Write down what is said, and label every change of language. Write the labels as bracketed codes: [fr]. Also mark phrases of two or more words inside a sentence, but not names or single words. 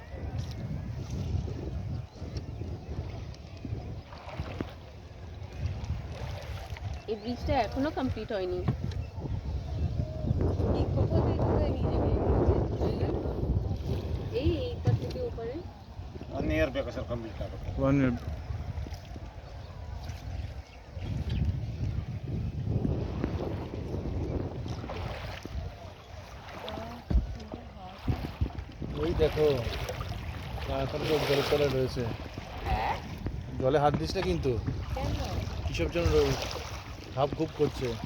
[bn] এই ব্রিজটা এখনো কমপ্লিট হয়নি। এই কোথা থেকে কোথায় নিয়ে যাবে? এইটার থেকে ওপারে [kn] 1 year ಬೇಕು ಸರ್ ಕಂಪ್ಲೀಟ್ ಆಗುತ್ತೆ [en] One minute. [bn] ওই দেখো, তাড়াতাড়ি সব জলের তলায় রয়েছে। জলে হাত দিস না কিন্তু, কিসব যেন ভাব খুব করছে।